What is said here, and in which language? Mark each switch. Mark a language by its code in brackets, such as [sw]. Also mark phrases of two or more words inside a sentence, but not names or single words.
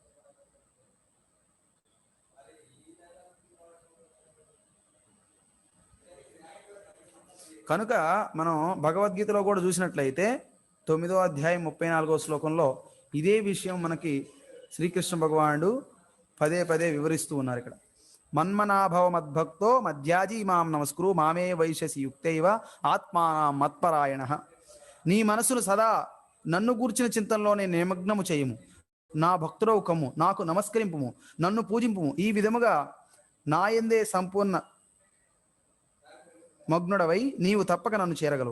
[te] కనుక మనం భగవద్గీతలో కూడా చూసినట్లయితే 9వ అధ్యాయం 34వ శ్లోకంలో ఇదే విషయం మనకి శ్రీకృష్ణ భగవానుడు పదే పదే వివరిస్తూ ఉన్నారు. [sa] ఇక్కడ మన్మనాభవ మద్భక్తో మధ్యాజీ మాం నమస్కురు మామే వైశ్యసి యుక్తైవ ఆత్మానం మత్పరాయణ. [te] నీ మనసును సదా నన్ను గూర్చిన చింతనలోనే నిమగ్నము చేయము, నా భక్తుడవు కమ్ము, నాకు నమస్కరింపుము, నన్ను పూజింపుము. ఈ విధముగా నాయందే సంపూర్ణ మగ్నుడవై నీవు తప్పక నన్ను చేరగలవు.